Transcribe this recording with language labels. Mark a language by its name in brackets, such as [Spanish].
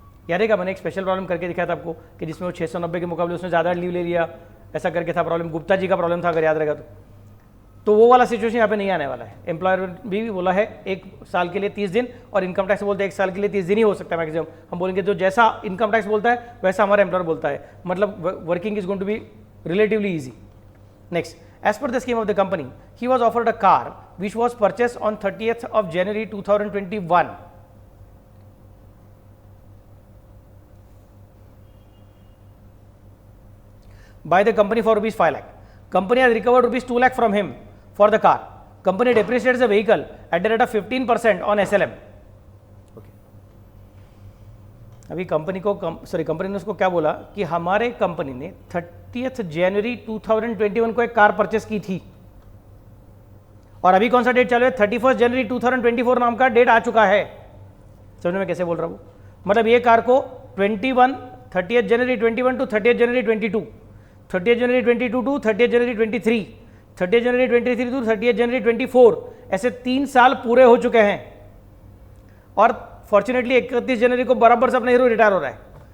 [Hindi] याद है क्या, मैंने एक स्पेशल प्रॉब्लम करके दिखाया था आपको कि जिसमें वो 690 के मुकाबले उसने ज़्यादा लीव ले लिया, ऐसा करके था प्रॉब्लम, गुप्ता जी का प्रॉब्लम था अगर याद रहेगा तो वो वाला सिचुएशन यहाँ पे नहीं आने वाला है। एम्प्लॉयर भी बोला है 1 साल के लिए 30 दिन और इनकम टैक्स बोलते हैं 1 साल के लिए 30 दिन ही हो सकता है मैक्सिमम। हम बोलेंगे तो जैसा इनकम टैक्स बोलता है वैसा हमारा एम्प्लॉयर बोलता है, मतलब [English] Working is going to be relatively easy. Next, as per the scheme of the company, he was offered a car which was purchased on 30th of January 2021 by the company for rupees 5 lakh. Company has recovered rupees 2 lakh from him for the car. Company depreciates the vehicle at the rate of 15% on SLM. Okay. [Hindi] अभी company ने उसको क्या बोला कि हमारे company ने 30 जनवरी 2021 को एक कार परचेस की थी और अभी कौन सा डेट चालू है, 31 जनवरी 2024 नाम का डेट आ चुका है। समझ में कैसे बोल रहा हूँ, मतलब ये कार को 30 जनवरी 21 to 30 January 22, 30 January 22 to 30 January 23, 30 January 23 to 30 जनवरी 24, ऐसे 3 साल पूरे हो चुके हैं और फॉर्चुनेटली 31 जनवरी को बराबर से अपना हीरो रिटायर हो रहा है।